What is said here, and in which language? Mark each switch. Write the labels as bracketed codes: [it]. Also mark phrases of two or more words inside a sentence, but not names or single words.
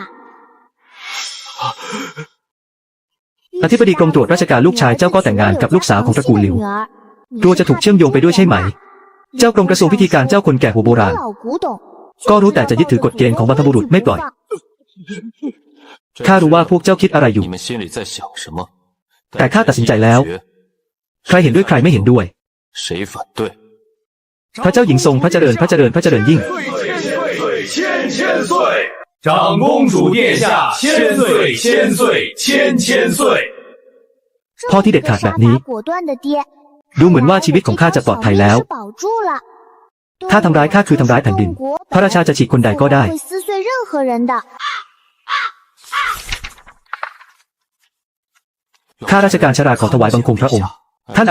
[th] อธิบดีกรมตรวจราชการลูกชายเจ้าก็แต่งงานกับลูกสาวของตระกูลหลิวกลัวจะถูกเชื่อมโยงไปด้วยใช่ไหมเจ้ากรมกระทรวงพิธีการเจ้าคนแก่หัวโบราณก็รู้แต่จะยึดถือกฎเกณฑ์ของบรรพบุรุษไม่ปล่อยข้ารู้ว่าพวกเจ้าคิดอะไรอยู่แต่ข้าตัดสินใจแล้วใครเห็นด้วยใครไม่เห็นด้วยพระเจ้าหญิงทรงพระเจริญพระเจริญพระเจริญยิ่ง [zh] 长公主殿下千岁千岁千千岁 [th] พ่อที่เด็ดขาดแบบนี้ดูเหมือนว่าชีวิตของข้าจะปลอดภัยแล้วถ้าทำร้ายข้าคือทำร้ายแผ่นดินพระราชาจะฉีกคนใดก็ได้ข้าราชการชราขอถวายบังคมพระองค์ท่านอัค